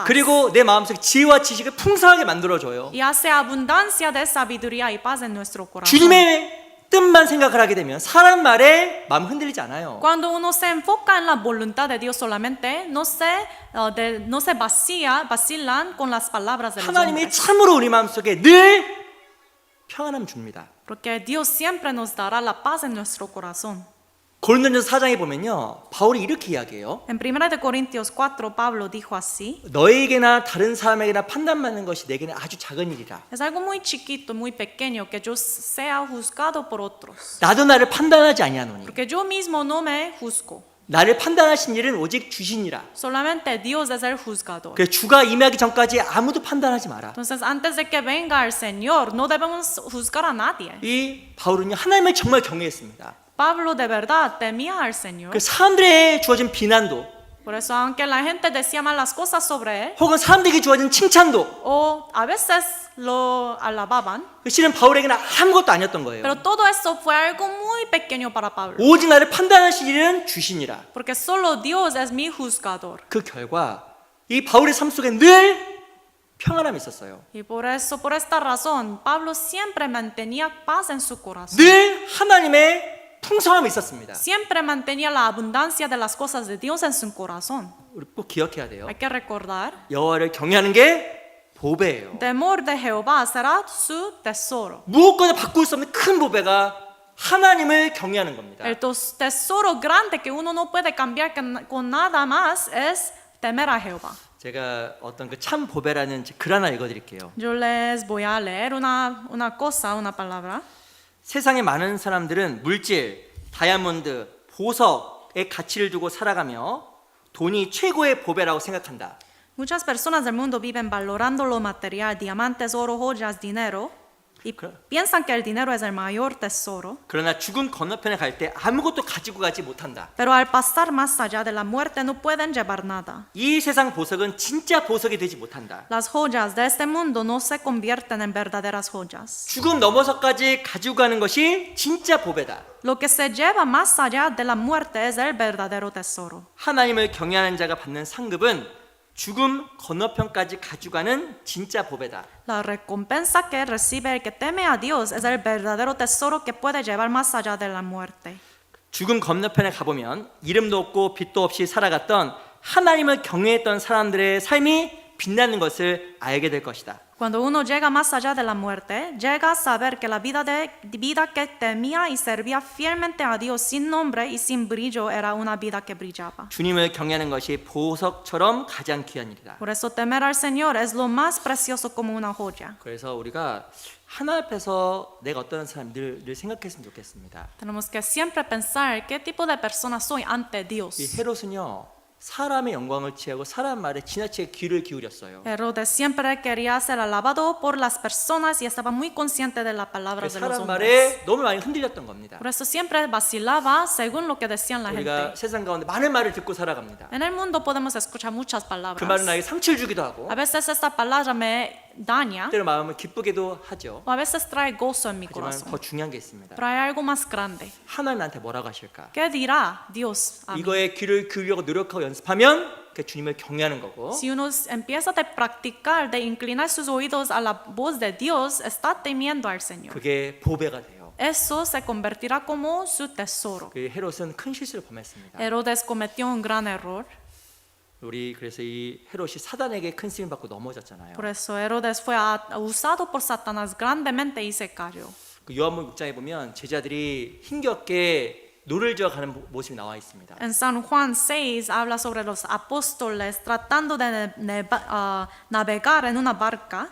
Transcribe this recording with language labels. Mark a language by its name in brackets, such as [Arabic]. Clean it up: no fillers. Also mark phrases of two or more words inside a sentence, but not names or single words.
[Korean] 그리고 내 마음속에 지혜와 지식을 풍성하게 만들어줘요. [Spanish] Y hace abundancia de sabiduría y paz en nuestro corazón. [Korean] 주님의 뜻만 생각을 하게 되면 사람 말에 마음 흔들리지 않아요. [Spanish] Cuando uno se enfoca en la voluntad de Dios solamente, no se vacilan con las palabras de los [Korean] 하나님이 [Spanish] hombres. [Korean] 참으로 우리 마음속에 늘 평안함 줍니다. [Spanish] Porque Dios siempre nos dará la paz en nuestro corazón. [Korean] 고린도전서 4장에 보면요, 바울이 이렇게 이야기해요. [Spanish] En 1 Corintios 4, Pablo dijo así: [Korean] 너에게나 다른 사람에게나 판단받는 것이 내게는 아주 작은 일이라. [Spanish] Es algo muy chiquito, muy pequeño que yo sea juzgado por otros. [Korean] 나도 나를 판단하지 아니하노니. [Spanish] Porque yo mismo no me juzgo. [Korean] 나를 판단하신 일은 오직 주시니라. [Spanish] Solamente Dios es el juzgador. [Korean] 그래서 주가 임하기 전까지 아무도 판단하지 마라. [Spanish] Entonces, antes de que venga el Señor, no debemos juzgar a nadie. [Korean] 이 바울은요, 하나님을 정말 경외했습니다. [Spanish] Pablo de verdad temía al Señor. [Korean] 그 사람들에게 주어진 비난도, [Spanish] Por eso, aunque la gente decía malas cosas sobre él, [Korean] 혹은 사람들에게 주어진 칭찬도, [Spanish] o a veces lo alababan, [Korean] 실은 바울에게는 아무것도 아니었던 거예요. [Spanish] pero todo eso fue algo muy pequeño para Pablo. [Korean] 오직 나를 판단하신 일은 주시니라. [Spanish] Porque solo Dios es mi juzgador. [Korean] 그 결과 이 바울의 삶 속에 늘 평안함이 있었어요. [Spanish] Y por eso, por esta razón, Pablo siempre mantenía paz en su corazón. [Korean] 늘 하나님의 풍성함이 있었습니다. [Spanish] Siempre mantenía la abundancia de las cosas de Dios en su corazón. [Korean] 우리 꼭 기억해야 돼요. [Spanish] Hay que recordar, [Korean] 여호와를 경외하는 게 보배예요. [Spanish] temor de Jehová será su tesoro. [Korean] 무엇보다 바꿀 수 없는 큰 보배가 하나님을 경외하는 겁니다. [Spanish] El tesoro grande que uno no puede cambiar con nada más es temer a Jehová. [Korean] 제가 어떤 그 참 보배라는 글 하나 읽어드릴게요. [Spanish] Yo les voy a leer una cosa, una palabra. [Korean] 세상의 많은 사람들은 물질, 다이아몬드, 보석의 가치를 두고 살아가며 돈이 최고의 보배라고 생각한다. [Spanish] Muchas personas del mundo viven valorando lo material, diamantes, oro, joyas, dinero, y piensan que el dinero es el mayor tesoro. [Korean] 그러나 죽음 건너편에 갈 때 아무것도 가지고 가지 못한다. [Spanish] Pero al pasar más allá de la muerte no pueden llevar nada. [Korean] 이 세상 보석은 진짜 보석이 되지 못한다. [Spanish] Las joyas de este mundo no se convierten en verdaderas joyas. [Korean] 죽음 넘어서까지 가지고 가는 것이 진짜 보배다. [Spanish] Lo que se lleva más allá de la muerte es el verdadero tesoro. [Korean] 하나님을 경외하는 자가 받는 상급은 죽음 건너편까지 가져가는 진짜 보배다. [Spanish] La recompensa que recibe el que teme a Dios es el verdadero tesoro que puede llevar más allá de la muerte. [Korean] 죽음 건너편에 가보면 이름도 없고 빛도 없이 살아갔던 하나님을 경외했던 사람들의 삶이 빛나는 것을 알게 될 것이다. [Spanish] Cuando uno llega más allá de la muerte, llega a saber que la vida que temía y servía fielmente a Dios sin nombre y sin brillo era una vida que brillaba. [Korean] 주님을 경외하는 것이 보석처럼 가장 귀한 일이다. [Spanish] Por eso temer al Señor es lo más precioso como una joya. [Korean] 그래서 우리가 하나님 앞에서 내가 어떤 사람 늘 생각했으면 좋겠습니다. [Spanish] Tenemos que siempre pensar qué tipo de persona soy ante Dios. [Korean] 이 헤롯은요, 사람의 영광을 취하고 사람 말에 지나치게 귀를 기울였어요. [Spanish] Herodes siempre quería ser alabado por las personas y estaba muy consciente de las palabras de los [Korean] 사람 [Spanish] hombres. [Korean] 말에 너무 많이 흔들렸던 겁니다. [Spanish] Por eso siempre vacilaba según lo que decían la [Korean] 우리가 [Spanish] gente. [Korean] 세상 가운데 많은 말을 듣고 살아갑니다. [Spanish] En el mundo podemos escuchar muchas [Korean] 그 [Spanish] palabras. [Korean] 말은 나에게 상처를 주기도 하고 [Spanish] A veces esta palabra me daña [Korean] 때로 마음을 기쁘게도 하죠. [Spanish] o a veces trae gozo en mi [Korean] 하지만 [Spanish] corazón. [Korean] 더 중요한 게 있습니다. [Spanish] Pero hay algo más grande. [Korean] 하나님 나한테 뭐라고 하실까? [Spanish] ¿Qué dirá Dios a mí? [Korean] 이거에 귀를 기울이고 노력하고 연습하면 그 주님을 경외하는 거고, [Spanish] Si uno empieza a practicar, de inclinar sus oídos a la voz de Dios, está temiendo al Señor. [Korean] 그게 보배가 돼요. [Spanish] Eso se convertirá como su tesoro. [Korean] 그 헤롯은 큰 실수를 범했습니다. [Spanish] Herodes cometió un gran error. [Korean] 우리 그래서 이 헤롯이 사단에게 큰 쓰임 받고 넘어졌잖아요. [Spanish] Por eso Herodes fue usado por Satanás grandemente y se cayó. [Korean] 그 요한복음 6장에 보면 제자들이 힘겹게 노를 저어 가는 모습이 나와 있습니다. [Spanish] En San Juan 6 habla sobre los apóstoles tratando de navegar en una barca.